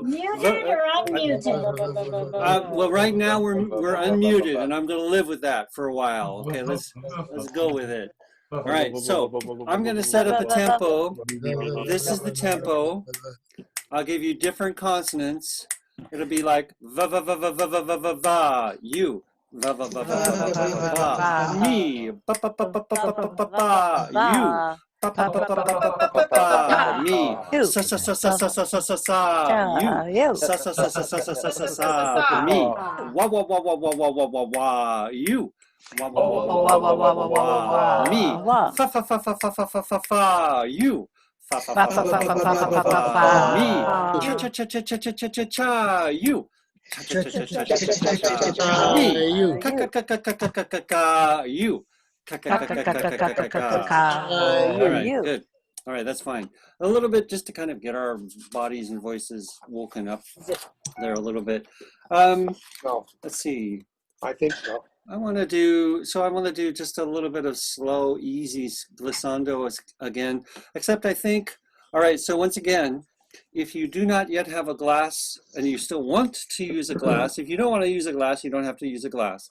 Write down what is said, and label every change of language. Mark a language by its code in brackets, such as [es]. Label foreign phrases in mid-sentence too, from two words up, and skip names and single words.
[en] Muted or unmuted? well, right now we're unmuted, and I'm going to live with that for a while. Okay, let's go with it. All right, so I'm going to set up a tempo. This is the tempo. I'll give you different consonants. It'll be like va va va va va va va va va. You. Va va va va va va va va. Me. Pa pa pa pa pa pa pa pa pa. You. Pa pa pa pa pa pa pa pa pa. Me. Sa sa sa sa sa sa sa sa sa. You. Sa sa sa sa sa sa sa sa sa. Me. Wa wa wa wa wa wa wa wa wa. You. Wa wa wa wa wa wa wa wa wa. Me. Fa fa fa fa fa fa fa fa fa. You. Fa fa fa fa fa fa fa fa fa fa. Me. Cha cha cha cha cha cha cha cha cha. You. Cha cha cha cha cha cha cha cha. Me. Ka ka ka ka ka ka ka ka ka. You. Ka ka ka ka ka ka ka ka ka. All right, good. All right, that's fine. A little bit just to kind of get our bodies and voices woken up there a little bit. Let's see. I think so. I want to do just a little bit of slow, easy glissando again, except I think, all right, so once again, if you do not yet have a glass and you still want to use a glass, if you don't want to use a glass, you don't have to use a glass.